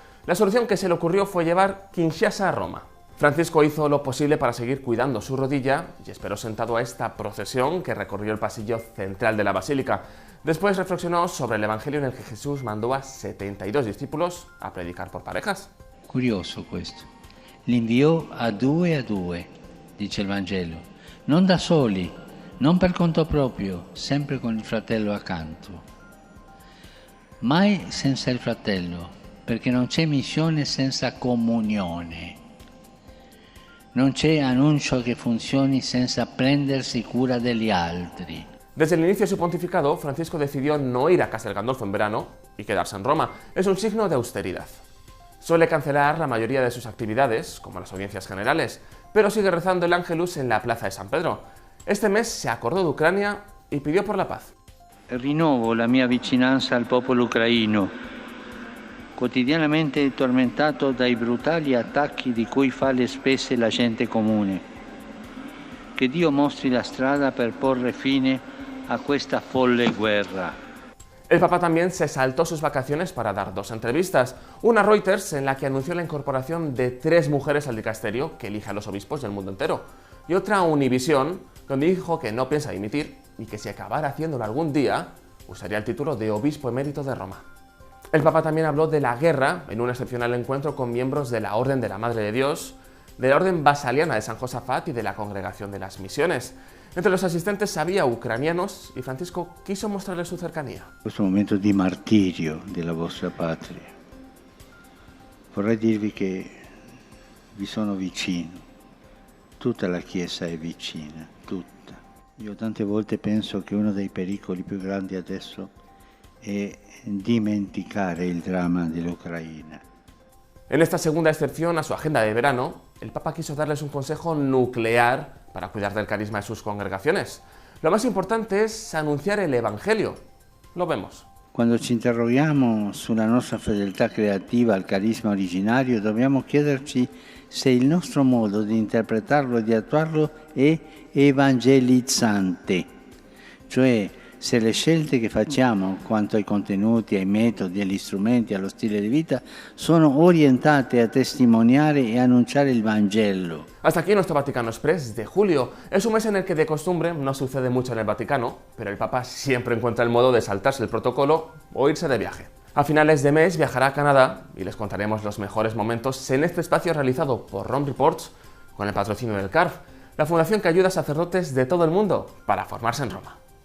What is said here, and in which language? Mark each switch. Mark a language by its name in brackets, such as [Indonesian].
[Spanish] La solución que se le ocurrió fue llevar Kinshasa a Roma. Francisco hizo lo posible para seguir cuidando su rodilla y esperó sentado a esta procesión que recorrió el pasillo central de la basílica. Después reflexionó sobre el evangelio en el que Jesús mandó a 72 discípulos a predicar por parejas. [Italian] Curioso questo. li inviò a due, dice il Vangelo, non da soli, non per conto proprio, sempre con il fratello accanto. Mai senza il fratello, perché non c'è missione senza comunione. Non c'è annuncio che funzioni senza prendersi cura degli altri. [Spanish] Desde el inicio de su pontificado, Francisco decidió no ir a Castel Gandolfo en verano y quedarse en Roma. Es un signo de austeridad. Suele cancelar la mayoría de sus actividades, como las audiencias generales, pero sigue rezando el Ángelus en la plaza de San Pedro. Este mes se acordó de Ucrania y pidió por la paz. [Italian] Rinnovo la mia vicinanza al popolo ucraino, quotidianamente tormentato dai brutali attacchi di cui fa le spese la gente comune. Che Dio mostri la strada per porre fine a questa folle guerra. [Spanish] El Papa también se saltó sus vacaciones para dar dos entrevistas. Una a Reuters, en la que anunció la incorporación de 3 mujeres al dicasterio que elige a los obispos del mundo entero. Y otra a Univisión, donde dijo que no piensa dimitir y que si acabara haciéndolo algún día, usaría el título de obispo emérito de Roma. El Papa también habló de la guerra en un excepcional encuentro con miembros de la Orden de la Madre de Dios, de la Orden Basaliana de San Josafat y de la Congregación de las Misiones. Entre los asistentes había ucranianos y Francisco quiso mostrarles su cercanía. [Italian] Questo momento di martirio della vostra patria. Vorrei dirvi che vi sono vicino. Tutta la Chiesa è vicina, tutta. Io tante volte penso che uno dei pericoli più grandi adesso è dimenticare il dramma dell'Ucraina. [Spanish] En esta segunda excepción a su agenda de verano, el Papa quiso darles un consejo nuclear para cuidar del carisma de sus congregaciones. Lo más importante es anunciar el Evangelio. Lo vemos. [Italian] Quando ci interroghiamo sulla nostra fedeltà creativa al carisma originario, dobbiamo chiederci se il nostro modo di interpretarlo e di attuarlo è evangelizzante, cioè se le scelte che facciamo quanto ai contenuti, ai metodi, agli strumenti, allo stile di vita sono orientate a testimoniare e annunciare il Vangelo. [Spanish] Hasta aquí nuestro Vaticano Express de julio. Es un mes en el que de costumbre no sucede mucho en el Vaticano, pero el Papa siempre encuentra el modo de saltarse el protocolo o irse de viaje. A finales de mes viajará a Canadá y les contaremos los mejores momentos en este espacio realizado por Rome Reports con el patrocinio del CARF, la fundación que ayuda a sacerdotes de todo el mundo para formarse en Roma.